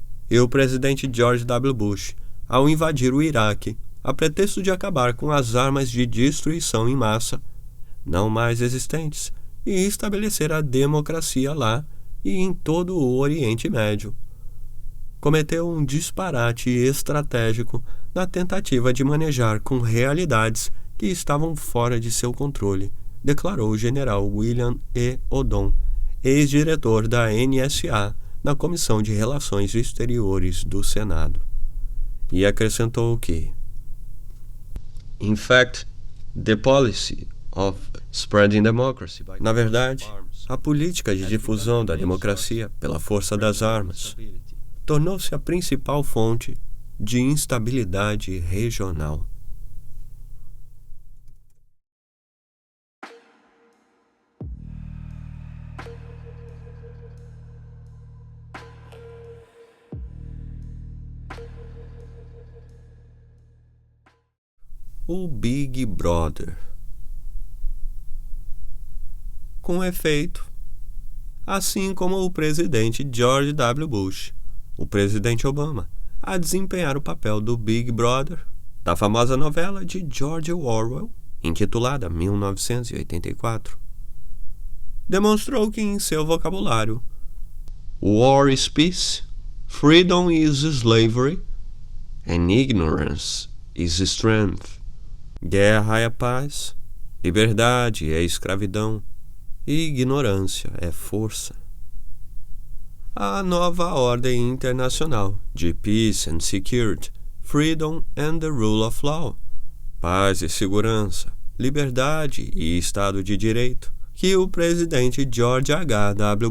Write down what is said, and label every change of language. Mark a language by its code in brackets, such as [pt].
[pt] E o presidente George W. Bush, ao invadir o Iraque, a pretexto de acabar com as armas de destruição em massa, não mais existentes, e estabelecer a democracia lá e em todo o Oriente Médio, cometeu um disparate estratégico na tentativa de manejar com realidades que estavam fora de seu controle, declarou o general William E. Odom, ex-diretor da NSA na Comissão de Relações Exteriores do Senado. E acrescentou que, [en] in fact, the policy of spreading democracy by [pt] na verdade, a política de difusão da democracia pela força das armas tornou-se a principal fonte de instabilidade regional. O Big Brother. Com efeito, assim como o presidente George W. Bush, o presidente Obama, a desempenhar o papel do Big Brother da famosa novela de George Orwell, intitulada 1984, demonstrou que em seu vocabulário [en] war is peace, freedom is slavery, and ignorance is strength. [pt] Guerra é paz, liberdade é escravidão e ignorância é força. A nova ordem internacional de [en] Peace and Security, Freedom and the Rule of Law, [pt] paz e segurança, liberdade e Estado de Direito, que o presidente George H.W.